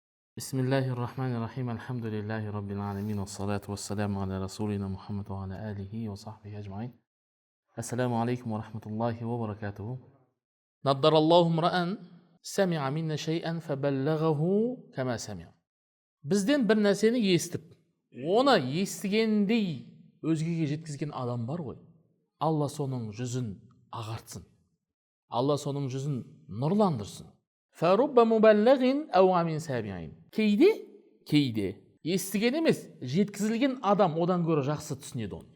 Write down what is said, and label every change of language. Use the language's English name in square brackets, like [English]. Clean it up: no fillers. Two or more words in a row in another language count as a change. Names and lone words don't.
[Arabic] بسم الله الرحمن الرحيم. الحمد لله رب العالمين. والصلاة والسلام على رسولنا محمد وعلى آله وصحبه أجمعين. السلام عليكم ورحمة الله وبركاته. نضر الله امرأ سمع منا شيئا فبلغه كما سمع. [Kazakh] Бізден бір нәрсені естіп, оны естігендей өзгеге жеткізген адам бар ғой. Алла соның жүзін ағартсын. Алла соның жүзін нұрландырсын. [Arabic] فرب مبلغ أوعى من سامع. [Kazakh] Кейде естіген емес, жеткізілген адам одан гөрі жақсы түсінеді оны.